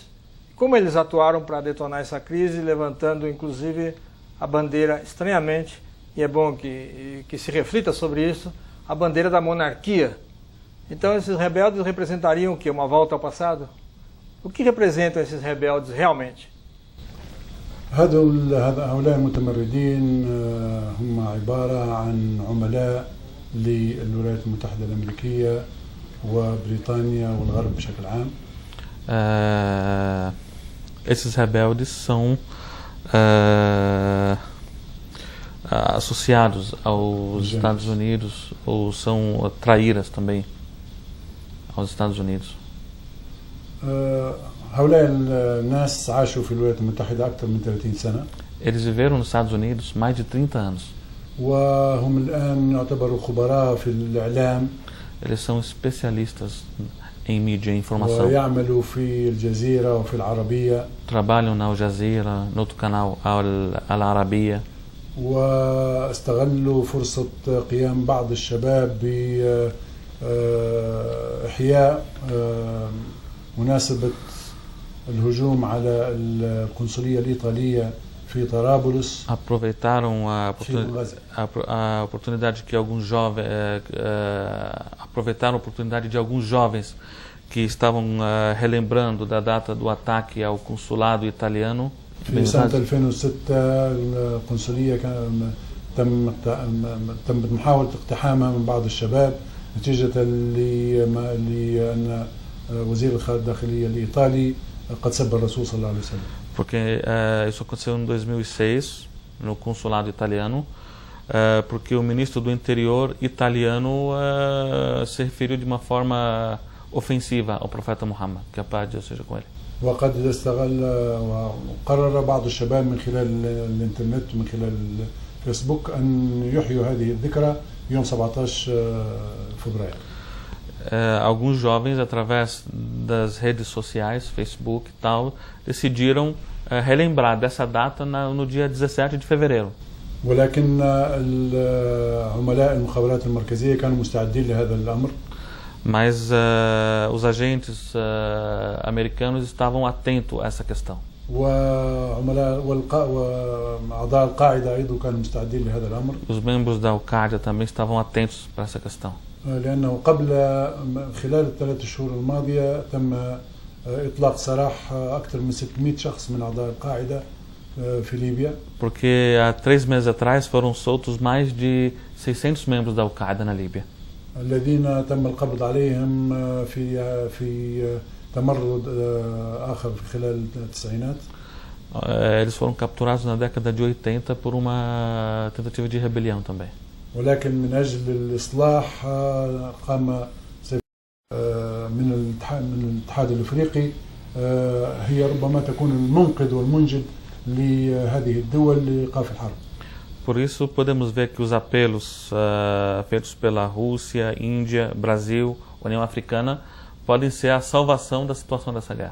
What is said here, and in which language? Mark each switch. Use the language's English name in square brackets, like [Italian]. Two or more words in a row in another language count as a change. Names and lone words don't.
[Portuguese] Como eles atuaram para detonar essa crise, levantando inclusive a bandeira, estranhamente, e é bom que se reflita sobre isso, a bandeira da monarquia. Então esses rebeldes representariam o quê? Uma volta ao passado? O que representam esses rebeldes realmente? [Arabic] هؤلاء المتمردين هم عبارة عن عملاء للولايات المتحدة الأمريكية وبريطانيا والغرب بشكل عام. [Portuguese] Esses rebeldes são associados aos Estados Unidos, ou são traíras também aos Estados Unidos. [Arabic] هؤلاء الناس عاشوا في الولايات المتحدة أكثر من 30 سنة. [Portuguese] Eles viveram nos Estados Unidos mais de 30 anos. [Arabic] وهم الآن يعتبروا خبراء في الإعلام. [Portuguese] Eles são especialistas em mídia e informação. [Arabic] ويعملوا في الجزيرة وفي العربية. [Portuguese] Trabalham na Al Jazeera, no outro canal Al Arabiya. [Arabic] واستغلوا فرصة قيام بعض الشباب بإحياء مناسبة الهجوم على القنصلية الإيطالية في طرابلس. [Portuguese] Aproveitaram a oportunidade que alguns jovens de alguns jovens que estavam relembrando da data do ataque ao consulado italiano. [Arabic] في سنة 2006 القنصلية تم محاولة اقتحامها من بعض الشباب نتيجة لأن وزير الداخلية الإيطالي قد سب الرسول صلى الله عليه وسلم. [Portuguese] Porque isso aconteceu em 2006 no consulado italiano, porque o ministro do interior italiano se referiu de uma forma ofensiva ao profeta Muhammad, que a paz de Deus seja com ele. [Arabic] وقد استغل وقرر بعض الشباب من خلال الانترنت ومن خلال الفيسبوك أن يحيوا هذه الذكرى يوم 17 فبراير. [Portuguese] Alguns jovens, através das redes sociais, Facebook e tal, decidiram relembrar dessa data no dia 17 de fevereiro. [Arabic] ولكن عملاء المخابرات المركزية كانوا مستعدين لهذا الأمر. [Portuguese] Mas os agentes americanos estavam atentos a essa questão. [Arabic] وأعضاء القاعدة أيضا كانوا مستعدين لهذا الأمر. [Portuguese] Os membros da Al-Qaeda também estavam atentos para essa questão. [Arabic] لأنه خلال الثلاث شهور الماضية تم إطلاق سراح أكثر من 600 شخص من أعضاء القاعدة في ليبيا. [Portuguese] Porque há 3 meses atrás foram soltos mais de 600 membros da Al-Qaeda na Líbia. [Arabic] الذين تم القبض عليهم في تمرد آخر خلال التسعينات. [Portuguese] Eles foram capturados na década de 80 por uma tentativa de rebelião também. [Arabic] ولكن من أجل الإصلاح قام من الاتحاد الأفريقي هي ربما تكون المنقذ والمنجد لهذه الدول لإيقاف الحرب. [Portuguese] Por isso podemos ver que os apelos feitos pela Rússia, Índia, Brasil, União Africana podem ser a salvação da situação dessa guerra.